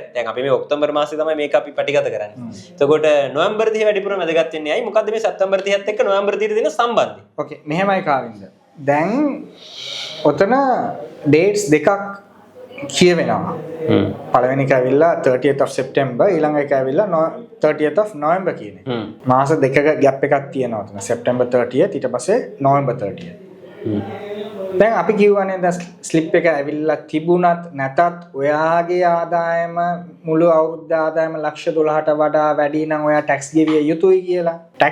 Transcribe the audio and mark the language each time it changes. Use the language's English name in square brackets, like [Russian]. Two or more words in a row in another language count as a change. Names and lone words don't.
[Sinhala] දැන් අපි මේ ඔක්තෝබර් මාසේ තමයි මේක අපි පටිගත කරන්නේ. එතකොට නොවැම්බර් 30 වැඩිපුර වැදගත් වෙන්නේ ඇයි? මොකද්ද මේ සැප්තැම්බර් 30ත් එක්ක නොවැම්බර් 30 දින සම්බන්ධය? ඕකේ මෙහෙමයි කාවින්ද. දැන් ඔතන ඩේට්ස් දෙකක් කියවෙනවා. පළවෙනි එක ඇවිල්ලා [English] 30th of September [Sinhala] ඊළඟ එක ඇවිල්ලා [English] 30th of November [Sinhala] කියන්නේ. මාස දෙකක ગેප් එකක් තියෙනවා උතන. [English] September 30th [Sinhala] ඊට පස්සේ [English] November 30th. [Sinhala] දැන් අපි කියවනේ දැන් ස්ලිප් එක ඇවිල්ලා තිබුණත් නැතත් ඔයාගේ ආදායම මුළු අවුරුද්ද ආදායම ලක්ෂ 12ට වඩා වැඩි නම් ඔයා ටැක්ස් ගෙවිය යුතුයි කියලා.